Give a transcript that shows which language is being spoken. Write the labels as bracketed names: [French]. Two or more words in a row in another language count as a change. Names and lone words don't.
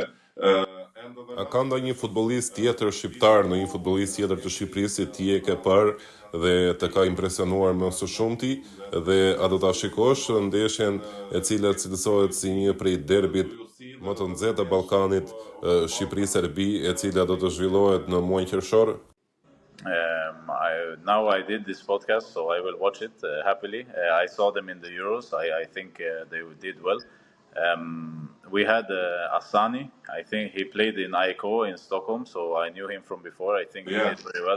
[Albanian] A ka ndonjë futbollist tjetër shqiptar, ndonjë futbollist tjetër të Shqipërisë që ti e ke parë dhe të ka impresionuar më së shumti dhe a do ta shikosh ndeshjen e cila cilësohet si një prej derbit më të nxehtë të Ballkanit, Shqipëri-Serbi, e cila do të zhvillohet në muajin qershor? [English] Now I did this podcast, so I will watch it happily. I saw them in the Euros. I think they did well. We had Asani. I think he played in AIK in Stockholm, so I knew him from before. I think he did very well.